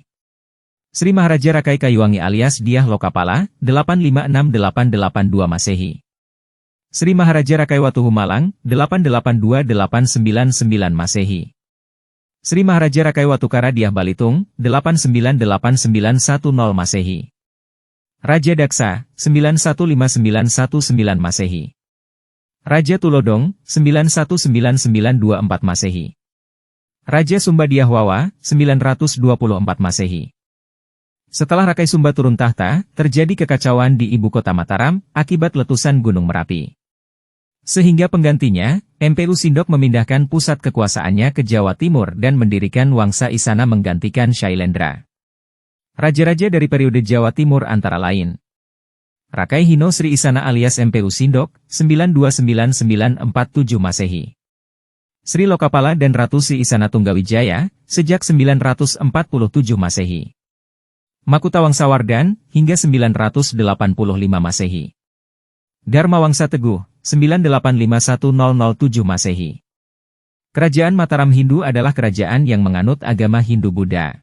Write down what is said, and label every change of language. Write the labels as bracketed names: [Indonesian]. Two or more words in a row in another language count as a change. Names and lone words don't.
[Indonesian] Sri Maharaja Rakai Kayuwangi alias Diah Lokapala, 856-882 Masehi. Sri Maharaja Rakai Watuhu Malang, 882-899 Masehi. Sri Maharaja Rakai Watukara Diah Balitung, 898-910 Masehi. Raja Daksa, 915919 Masehi. Raja Tulodong, 919924 Masehi. Raja Sumba Diah Wawa, 924 Masehi. Setelah Rakai Sumba turun tahta, terjadi kekacauan di ibu kota Mataram, akibat letusan Gunung Merapi. Sehingga penggantinya, MPU Sindok memindahkan pusat kekuasaannya ke Jawa Timur dan mendirikan Wangsa Isana menggantikan Shailendra. Raja-raja dari periode Jawa Timur antara lain Rakai Hino Sri Isana alias MPU Sindok, 929947 Masehi. Sri Lokapala dan Ratu Sri Isana Tunggawijaya, sejak 947 Masehi. Makuta Wangsawardan, hingga 985 Masehi. Dharma Wangsa Teguh, 9851007 Masehi. Kerajaan Mataram Hindu adalah kerajaan yang menganut agama Hindu-Buddha.